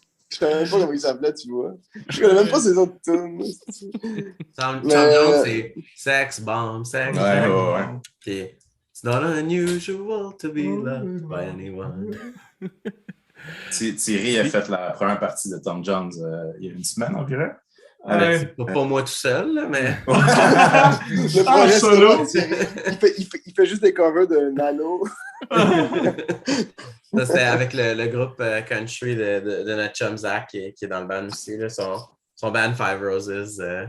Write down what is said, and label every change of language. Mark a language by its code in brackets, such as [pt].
[fr] Je savais même pas comment il s'appelait, tu vois. Je connais même pas ses autres tunes. Tom Mais- Jones, c'est Sex Bomb, Sex Ouais, Bomb. ouais. [en] Puis, it's not unusual to be loved by anyone. [fr] Thierry a fait la première partie de Tom Jones il y a une semaine environ. Ouais. Pas moi tout seul, là, mais. Le Ah, projet solo. solo, il fait juste des covers de Nano. Ça, c'était avec le groupe country de notre chum Zach qui est dans le band aussi, là, son band Five Roses